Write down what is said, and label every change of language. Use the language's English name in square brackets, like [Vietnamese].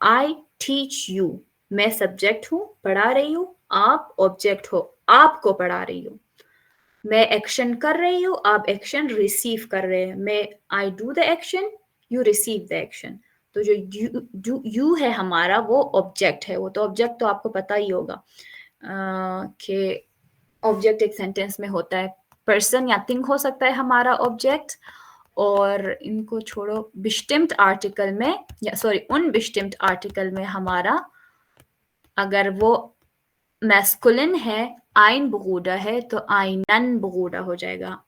[English] I teach you, [Hindi] मैं subject हूँ, पढ़ा रही हूँ। आप ऑब्जेक्ट हो, आपको पढ़ा रही हूँ। मैं एक्शन कर रही हूँ, आप एक्शन रिसीव कर रहे हैं। [English] मैं I do the action, you receive the action। [Hindi] तो जो you है हमारा वो ऑब्जेक्ट है। वो तो ऑब्जेक्ट तो आपको पता ही होगा कि ऑब्जेक्ट एक सेंटेंस में होता है। पर्सन या थिंग हो सकता है हमारा ऑब्जेक्ट। और इनको छोड़ो, बिस्टिम्ट आर्टिकल में या सॉरी उनबिस्टिम्ट आर्टिकल में हमारा अगर वो मैस्कुलिन है, आइन बुगूडा है तो आइनन बुगूडा हो जाएगा।